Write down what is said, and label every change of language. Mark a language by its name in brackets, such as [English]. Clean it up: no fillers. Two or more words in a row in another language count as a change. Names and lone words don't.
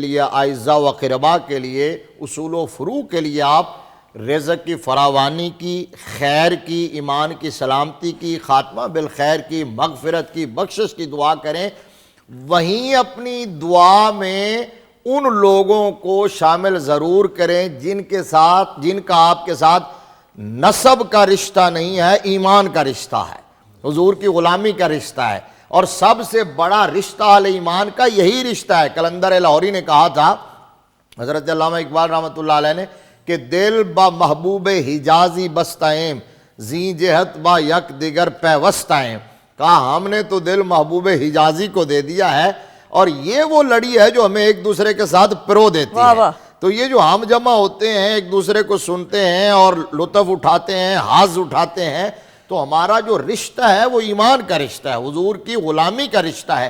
[Urdu] لیے، اعزا و اقربا کے لیے، اصول و فروع کے لیے آپ رزق کی فراوانی کی، خیر کی، ایمان کی سلامتی کی، خاتمہ بالخیر کی، مغفرت کی، بخشش کی دعا کریں، وہیں اپنی دعا میں ان لوگوں کو شامل ضرور کریں جن کے ساتھ، جن کا آپ کے ساتھ نسب کا رشتہ نہیں ہے، ایمان کا رشتہ ہے، حضور کی غلامی کا رشتہ ہے. اور سب سے بڑا رشتہ اہل ایمان کا یہی رشتہ ہے. قلندر لاہوری نے کہا تھا حضرت علامہ اقبال [Arabic] رحمۃ اللہ علیہ [Urdu] نے کہ [Persian] دل با محبوب حجازی بستائیں زی جہت با یک دیگر پیوستائیں، [Urdu] کہا ہم نے تو دل محبوب حجازی کو دے دیا ہے اور یہ وہ لڑی ہے جو ہمیں ایک دوسرے کے ساتھ پرو دیتی واہ ہے۔ واہ۔ تو یہ جو ہم جمع ہوتے ہیں، ایک دوسرے کو سنتے ہیں اور لطف اٹھاتے ہیں، حاز اٹھاتے ہیں، تو ہمارا جو رشتہ ہے وہ ایمان کا رشتہ ہے، حضور کی غلامی کا رشتہ ہے۔